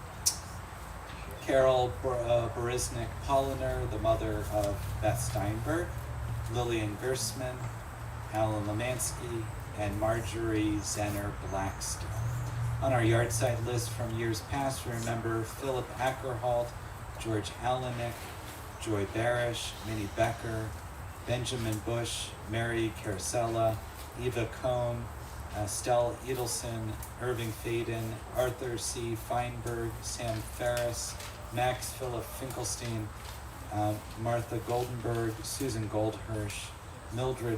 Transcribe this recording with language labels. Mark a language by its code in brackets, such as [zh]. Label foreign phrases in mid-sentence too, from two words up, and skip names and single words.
[en] Carol Borisnik Polliner, the mother of Beth Steinberg. Lillian Gersman, Alan Lemansky, and Marjorie Zenner Blackstone. On our yard site list from years past, we remember Philip Ackerholt, George Alenick, Joy Barish, Minnie Becker, Benjamin Bush, Mary Carosella, Eva Cohn, Stella Edelson, Irving Faden, Arthur C. Feinberg, Sam Ferris, Max Philip Finkelstein, Martha Goldenberg, Susan Goldhirsch, Mildred